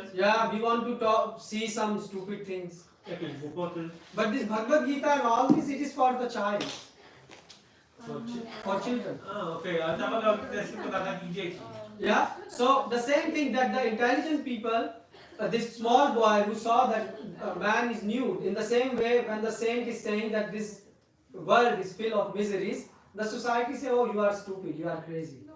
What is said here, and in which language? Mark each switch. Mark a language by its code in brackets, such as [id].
[en] Yeah, we want to see some stupid things. [pl] jakieś głupoty. [en] But this Bhagavad Gita and all this, it is for the child, for children. [pl] Okej, ale ta Bhagavad Gita jest tylko dla takich dzieci. [en] Yeah. So the same thing that the intelligent people, this small boy who saw that a man is nude, in the same way when the saint is saying that this world is full of miseries, the society say, oh, you are stupid, you are crazy.